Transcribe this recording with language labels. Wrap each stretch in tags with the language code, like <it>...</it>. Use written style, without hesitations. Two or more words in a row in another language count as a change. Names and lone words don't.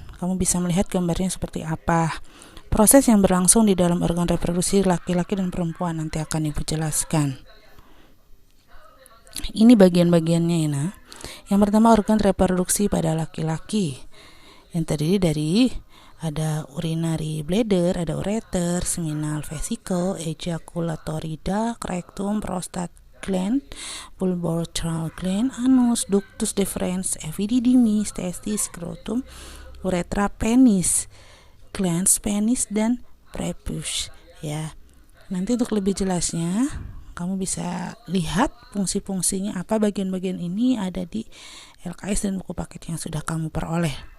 <id>Kamu bisa melihat gambarnya seperti apa. Proses yang berlangsung di dalam organ reproduksi laki-laki dan perempuan nanti akan Ibu jelaskan. Ini bagian-bagiannya ya, nah. Yang pertama organ reproduksi pada laki-laki yang terdiri dari ada</id> <en>urinary bladder,</en> <id>ada ureter,</id> <en>seminal vesicle, ejaculatory duct, rectum, prostate gland, pubourethral gland, anus, ductus deferens, epididymis, testis, scrotum, uretra, penis, glans, penis,</en> <id>dan prepuce ya. Nanti untuk lebih jelasnya kamu bisa lihat fungsi-fungsinya apa bagian-bagian ini ada di LKS dan buku paket yang sudah kamu peroleh.</id>